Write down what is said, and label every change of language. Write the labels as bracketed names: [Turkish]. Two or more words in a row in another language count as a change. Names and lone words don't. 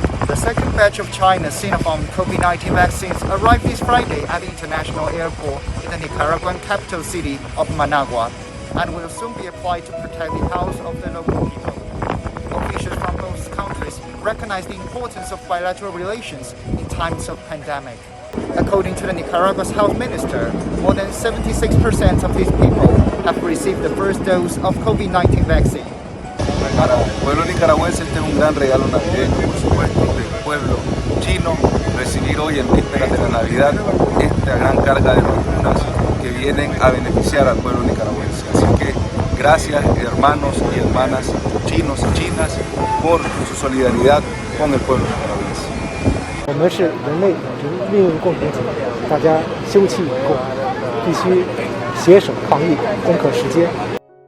[English] The second batch of China's Sinopharm COVID-19 vaccines arrived this Friday at the international airport in the Nicaraguan capital city of Managua and will soon be applied to protect the health of the local people. Officials from both countries recognize the importance of bilateral relations in times of pandemic. According to the Nicaragua's health minister, more than 76% of these people have received the first dose of COVID-19 vaccine. [Spanish] Para el pueblo nicaragüense este es un gran regalo navideño, por supuesto, del pueblo chino, recibir hoy en vísperas de la Navidad esta gran carga de vacunas que vienen a beneficiar al pueblo nicaragüense. Así que gracias hermanos y hermanas chinos y chinas por su solidaridad con el pueblo nicaragüense. [Chinese] 我们是人类命运共同体，大家休戚与共，必须携手抗疫，攻克时艰。